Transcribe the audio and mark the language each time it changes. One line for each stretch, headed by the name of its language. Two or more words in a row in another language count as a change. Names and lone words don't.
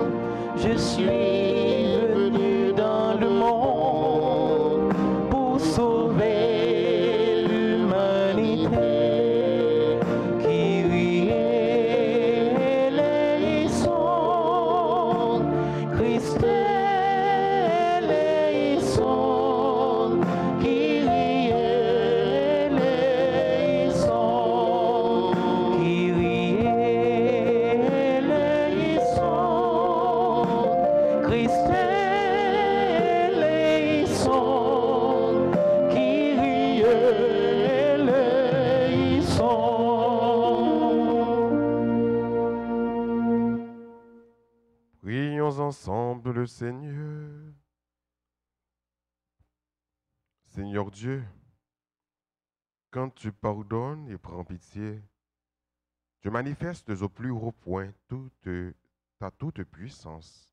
French: Je suis venu dans le monde pour sauver l'humanité qui riait les sons. Christ est les sons.
Greek: Kyrie eleison, Kyrie eleison, Christ eleison, Kyrie eleison.
French: Prions ensemble le Seigneur. Seigneur Dieu, quand tu pardonnes et prends pitié, tu manifestes au plus haut point ta toute puissance.